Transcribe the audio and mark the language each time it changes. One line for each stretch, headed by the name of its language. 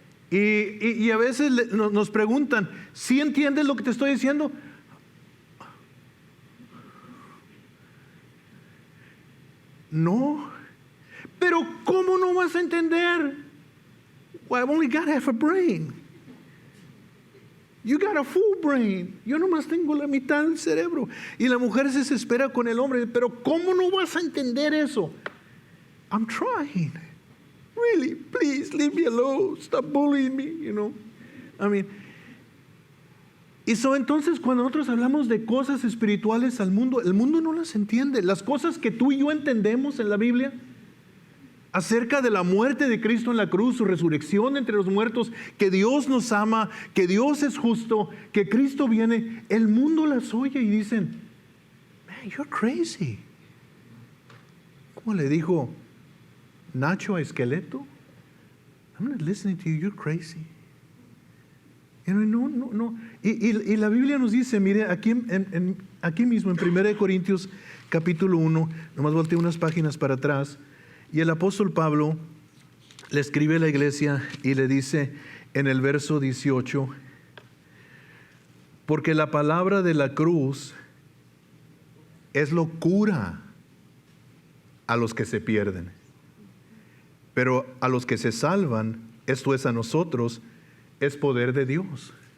Spanish: Y a veces nos preguntan, ¿sí entiendes lo que te estoy diciendo? No. Pero ¿cómo no vas a entender?
English: Well, I've only got half a brain. You got a full brain.
Spanish: Yo nomás tengo la mitad del cerebro. Y la mujer se desespera con el hombre. Pero ¿cómo no vas a entender eso?
English: I'm trying. Really, please leave me alone. Stop bullying me, you know. I mean.
Spanish: Entonces cuando nosotros hablamos de cosas espirituales al mundo, el mundo no las entiende. Las cosas que tú y yo entendemos en la Biblia, acerca de la muerte de Cristo en la cruz, su resurrección entre los muertos, que Dios nos ama, que Dios es justo, que Cristo viene, el mundo las oye y dicen,
English: man, you're crazy.
Spanish: ¿Cómo le dijo Nacho a Esqueleto?
English: I'm not listening to you, you're crazy.
Spanish: No. Y la Biblia nos dice, mire, aquí mismo en 1 Corintios capítulo 1, nomás volteé unas páginas para atrás, y el apóstol Pablo le escribe a la iglesia y le dice en el verso 18, porque la palabra de la cruz es locura a los que se pierden, pero a los que se salvan, esto es a nosotros, es poder de Dios.